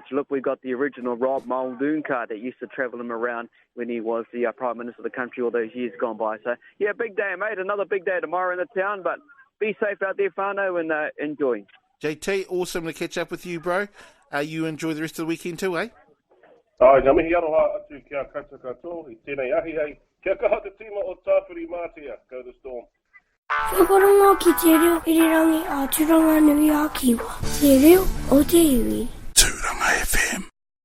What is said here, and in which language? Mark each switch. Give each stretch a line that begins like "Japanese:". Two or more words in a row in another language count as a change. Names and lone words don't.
English: Look, we've got the original Rob Muldoon car that used to travel him around when he was the Prime Minister of the country all those years gone by. So, yeah, big day, mate. Another big day tomorrow in the town, but be safe out there, whānau, and enjoy. JT, awesome to catch up with you, bro. You enjoy the rest of the weekend too, eh?
Māori: Ai, ngā mihi aroha atu kia kata katoa, I tēnei ahi hei. Kia kaha te tima o Tawhiwhirangi,
English: go the storm.
Māori: Whakarongo ki te reo irirangi a Turanga Nui a Kiwa. Te reo o te iwi.
English: Turanga FM.